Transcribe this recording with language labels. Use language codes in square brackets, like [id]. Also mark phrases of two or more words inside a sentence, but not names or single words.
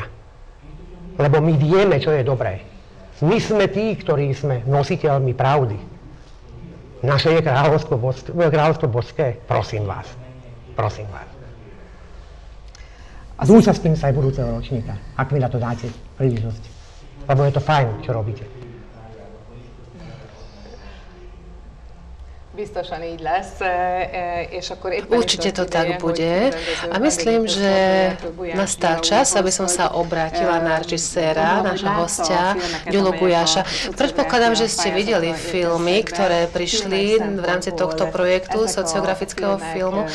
[sk] Lebo my vieme, čo je dobré. My sme tí, ktorí sme nositeľmi pravdy. Naše je kráľovstvo božské. Prosím vás. Prosím vás. Zúčastním sa aj budúceho ročníka, ak mi na to dáte príležitosť. Lebo je to fajn, čo robíte. [hu] Biztosan így lesz, és akkor éppen [sk] Určite to tak bude a myslím, že nastal čas, aby som sa obrátila na režiséra, nášho hostia, Ďulu Gujáša. Predpokladám, že ste videli filmy, ktoré prišli v rámci tohto projektu, sociografického filmu.